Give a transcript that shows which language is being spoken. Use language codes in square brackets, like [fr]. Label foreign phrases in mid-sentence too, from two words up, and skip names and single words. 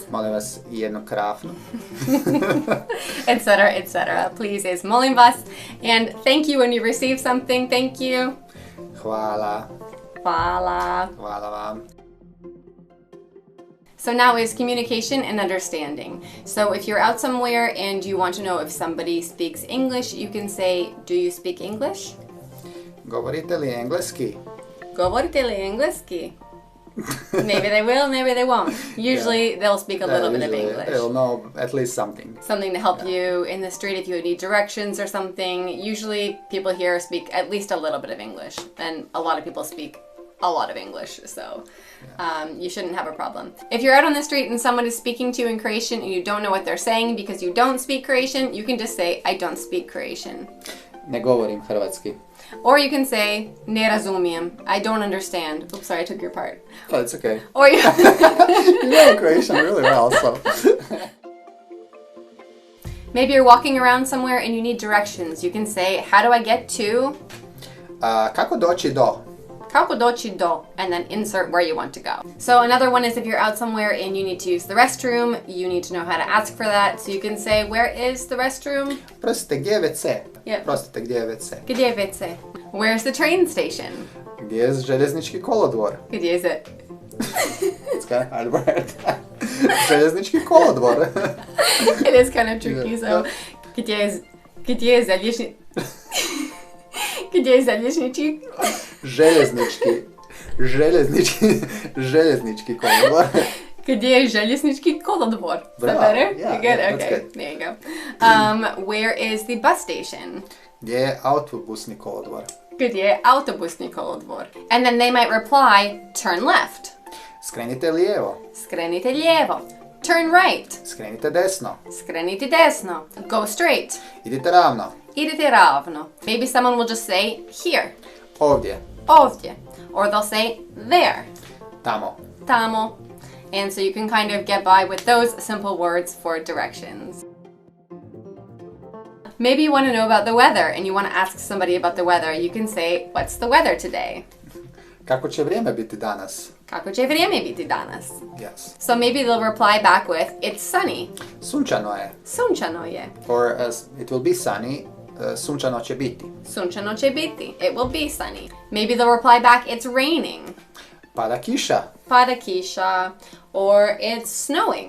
[hr] Molim vas jednu krafnu. [en] Etc., etc. Please is [hr] molim vas. [en] And thank you when you receive something. Thank you. [hr] Hvala. Hvala. Hvala vam. [en] So now is communication and understanding. So if you're out somewhere and you want to know if somebody speaks English, you can say, do you speak English? [hr] Govorite li engleski? Govorite li engleski? [en] Maybe they will, maybe they won't. Usually they'll speak a little bit of English. They'll know at least something. Something to help you in the street if you need directions or something. Usually people here speak at least a little bit of English, and a lot of people speak a lot of English, so you shouldn't have a problem. If you're out on the street and someone is speaking to you in Croatian and you don't know what they're saying because you don't speak Croatian, you can just say, I don't speak Croatian. [hr] Ne govorim hrvatski. [en] Or you can say, [hr] ne razumijem, [en] I don't understand. Oops, sorry, I took your part. Oh, it's okay. Or you You know Croatian really well, so. Maybe you're walking around somewhere and you need directions. You can say, how do I get to? [hr] Kako doći do? Kako doći do, [en] and then insert where you want to go. So another one is if you're out somewhere and you need to use the restroom, you need to know how to ask for that. So you can say, where is the restroom? [hr] Prostite, gdje je WC? [en] Yep. [hr] Prostite, gdje je WC? Gdje je WC? [en] Where's the train station? [hr] Gdje je željeznički kolodvor? Gdje je it? [en] It's kind of hard word. [hr] Željeznički kolodvor. [en] It is kind of tricky, so [hr] gdje je željeznički? Gdje je željeznički? Željeznički kolodvor. Gdje je željeznički kolodvor? [en] Is that better? Yeah, You good? yeah, Okay, that's good. there you go. Where is the bus station? [hr] Gdje je autobusni kolodvor? Gdje je autobusni kolodvor? [en] And then they might reply, turn left. [hr] Skrenite lijevo. Skrenite lijevo. [en] Turn right. [hr] Skrenite desno. Skrenite desno. [en] Go straight. [hr] Idite ravno. Idite ravno. [en] Maybe someone will just say, here. [hr] Ovdje. Ovdje. [en] Or they'll say, there. [hr] Tamo. Tamo. [en] And so you can kind of get by with those simple words for directions. Maybe you want to know about the weather and you want to ask somebody about the weather. You can say, what's the weather today? [hr] Kako će vrijeme biti danas? Kako će vrijeme biti danas? [en] Yes. So maybe they'll reply back with, it's sunny. [hr] Sunčano je. Sunčano je. [en] Or it will be sunny. [hr] Sunčano će biti. Sunčano će biti. [en] It will be sunny. Maybe they'll reply back, it's raining. [hr] Pada kiša. Pada kiša. [en] Or it's snowing.